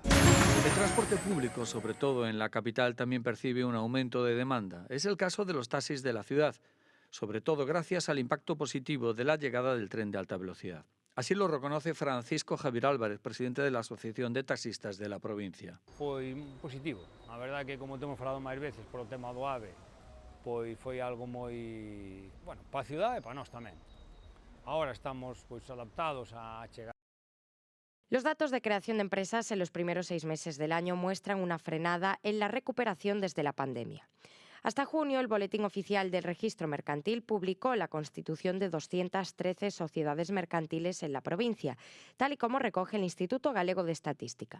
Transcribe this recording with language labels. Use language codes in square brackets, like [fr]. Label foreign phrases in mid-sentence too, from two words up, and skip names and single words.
[es] El transporte público, sobre todo en la capital, también percibe un aumento de demanda. Es el caso de los taxis de la ciudad, sobre todo gracias al impacto positivo de la llegada del tren de alta velocidad. Así lo reconoce Francisco Javier Álvarez, presidente de la Asociación de Taxistas de la provincia. [gl] Foi positivo. A verdade que, como temos falado máis veces polo tema do AVE, pois foi algo moi, bueno, para a cidade e para nós tamén. Ahora estamos pois adaptados a chegar. [es] Los datos de creación de empresas en los primeros 6 meses del año muestran una frenada en la recuperación desde la pandemia. Hasta junio, el Boletín Oficial del Registro Mercantil publicó la constitución de 213 sociedades mercantiles en la provincia, tal y como recoge el Instituto Galego de Estadística.